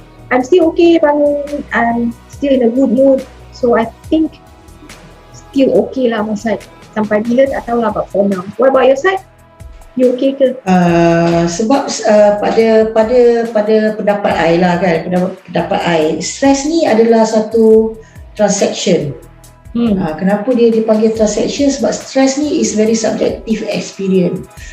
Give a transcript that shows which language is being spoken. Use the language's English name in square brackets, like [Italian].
[English] I'm still okay bangun, I'm still in a good mood, so I think still okay lah my side. [Malay] Sampai bila tak tahu lah, [English] but for now. What about your side? You okay ke? [Malay] Sebab pada pendapat I lah kan, pendapat I, stres ni adalah satu transaction. Kenapa dia dipanggil transaction? Sebab stres ni [English] is very subjective experience.